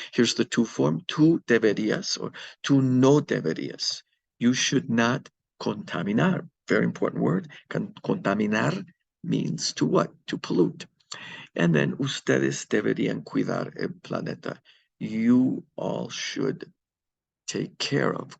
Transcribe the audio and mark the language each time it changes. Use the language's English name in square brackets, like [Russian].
[English] Here's the to form, [Spanish] tú deberías [English] or [Spanish] tú no deberías. [English] You should not contaminar. Very important word. Contaminar means to what? To pollute. And then [Spanish] ustedes deberían cuidar el planeta. [English] You all should take care of.